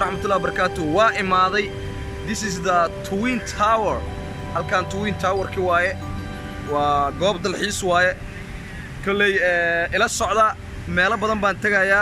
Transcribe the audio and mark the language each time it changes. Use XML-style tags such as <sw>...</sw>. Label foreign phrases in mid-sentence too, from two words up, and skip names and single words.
<ar>ورحمة الله وبركاته.</ar> <so>Waa imaaday.</so> <en>This is the Twin Tower.</en> <so>Halkan Twin Tower ki waaye. Waa goob dalxiis waaye. Kallay ila socda meelo badan baan tagayaa.</so>